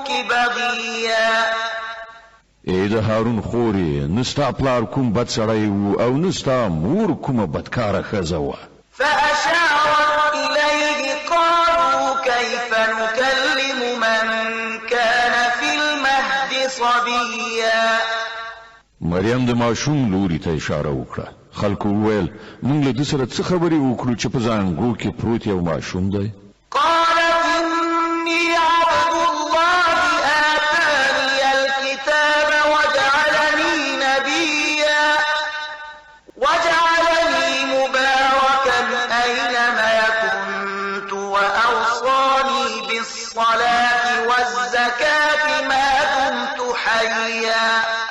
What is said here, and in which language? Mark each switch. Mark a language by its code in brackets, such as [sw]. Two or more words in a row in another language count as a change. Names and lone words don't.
[ar] بغيا [ps] ای د هارون خورې نستا پلار کوم بد سړی و او نستا مور کومه بدکاره ښځه وه [ar] فأشارت إليه قالوا كيف نكلم من كان في المهد صبيا [ps] مریم د ماشوم لوري ته اشاره وکړه خلکو وویل موږ له ده سره څه خبرې وکړو چې په زانګو کې پروت یو ماشوم دی [ar] قالت إني عبد الله آتاني الكتاب وجعلني نبيا وجعلني مباركا أينما كنت وأوصاني بالصلاة والزكاة ما دمت حيا